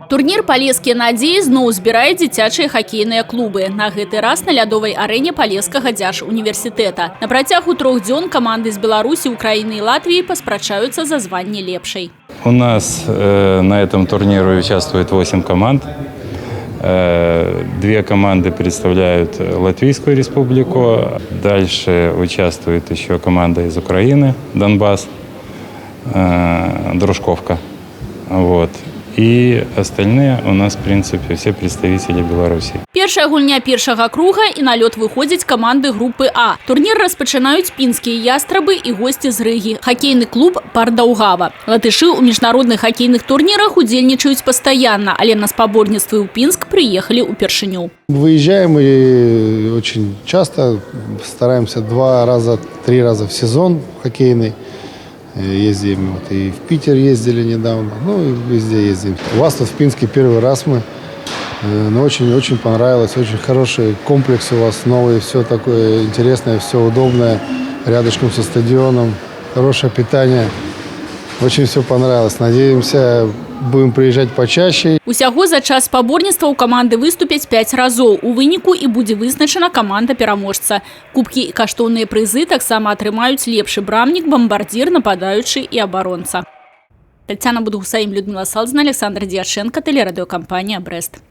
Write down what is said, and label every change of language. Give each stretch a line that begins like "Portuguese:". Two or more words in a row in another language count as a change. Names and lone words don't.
Belarusian: Турнір «Палескія надзеі» зноў збірае дзіцячыя хакейныя клубы. На гэты раз на лядовай арэне Палескага дзяржуніверсітэта. На працягу 3 дзён команды з Беларусі,
Russian: Украины и Латвии
Belarusian: паспрачаюцца за званне лепшай.
Russian: У нас на этом турнире участвует 8 команд. 2 команды представляют Латвийскую республику. Дальше участвует еще команда из Украины, Донбасс, Дружковка. Вот. И остальные у нас, в принципе, все представители Беларуси.
Belarusian: Першая гульня першага круга і на лёд выходзяць каманды групы А. Турнір распачынаюць пінскія ястрабы і госці з Рыгі. Хакейны клуб «Пардаўгава». Латышы ў міжнародных хакейных турнірах удзельнічаюць пастаянна, але на спаборніцтвы ў Пінск приехали упершыню.
Russian: Выезжаем и очень часто, стараемся 2-3 раза в сезон хоккейный. Ездим, вот и в Питер ездили недавно, ну и везде ездим. У вас тут в Пинске первый раз мы, но очень понравилось, очень хороший комплекс у вас, новый, все такое интересное, все удобное, рядышком со стадионом, хорошее питание. Очень все понравилось. Надеемся, будем приезжать почаще.
Belarusian: Усяго за час спаборніцтва у команды выступяць 5 разоў. У выніку і будзе вызначана команда пераможца. Кубкі і каштоўныя прызы таксама атрымаюць лепшы брамнік, бамбардзір, нападаючы і абаронца.
Russian: Тацяна Будгусаім, Людмила Салдзіна, Александр Дьяченко, телерадиокомпания «Брест».